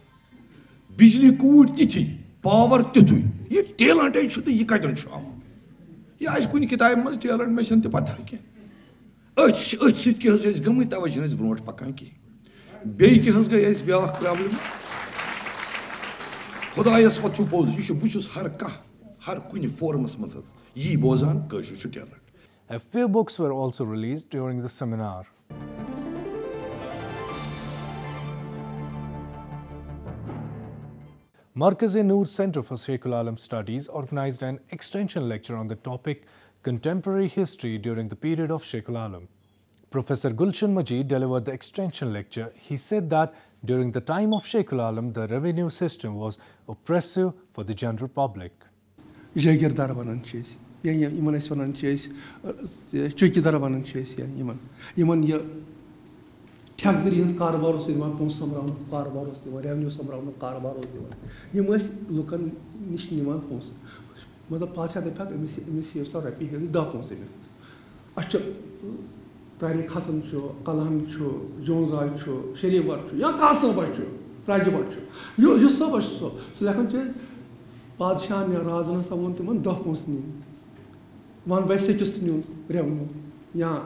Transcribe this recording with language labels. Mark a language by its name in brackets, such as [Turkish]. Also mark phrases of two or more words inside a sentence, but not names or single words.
[Kashmiri] بِجلی کوٗٹۍ تِتھی پاور تیُتھُے یہِ ٹیلنٹے چھُ تہٕ یہِ کَتٮ۪ن چھُ آمُت یہِ آسہِ کُنہِ کِتابہِ منٛز ٹیلنٹ مےٚ چھَنہٕ تہِ پَتہ کینٛہہ أتھۍ سۭتۍ کیٛاہ حظ چھِ أسۍ گٔمٕتۍ تَوَے چھِنہٕ أسۍ برونٛٹھ پَکان کِہیٖنۍ بیٚیہِ کیٛاہ حظ گٔے اَسہِ بیٛاکھ پرٛابلِم خۄدایَس پَتہٕ چھُ پوٚز یہِ چھُ بہٕ چھُس ہر کانٛہہ ہر کُنہِ فورمَس منٛز حظ یی بوزان کٲشُر چھُ ٹیلنٹ. [English] A few books were also released during the seminar. Markaz-e-Noor Center for Sheikhul Alam Studies organized an extension lecture on the topic Contemporary History during the period of Sheikhul Alam. Professor Gulshan Majid delivered the extension lecture. He said that during the time of Sheikhul Alam, the revenue system was oppressive for the general public. [Kashmiri] Jagirdar wanan چھِ أسۍ یا یِمن أسۍ وَنان چھِ أسۍ چوکیدار وَنان چھِ أسۍ یا یِمن یہِ ٹھیکدٔری ہُنٛد کاربار اوس دِوان پونٛسہٕ سوٚمبراونُک کاربار اوس دِوان ریونیوٗ سوٚمبراونُک کاربار اوس دِوان یِم ٲسۍ لُکن نِش نِوان پونٛسہٕ مطلب بادشاہ دَپہِ ہا أمِس ہیٚیِو سا رۄپیہِ ہیٚیِو 10 پونٛسہٕ أمِس اَسہِ چھُ طاریق حسن چھُ کلہن چھُ جون راج چھُ شریف بٹ چھُ یا کانٛہہ صٲبا چھُ راجہِ بٹ چھُ یُس صٲبا چھُ سُہ لیکھان چھِ بادشاہن یا رازن ہسا ووٚن تِمن 10 پونٛسہٕ نِنۍ 1/6 نیُن ریونیوٗ یا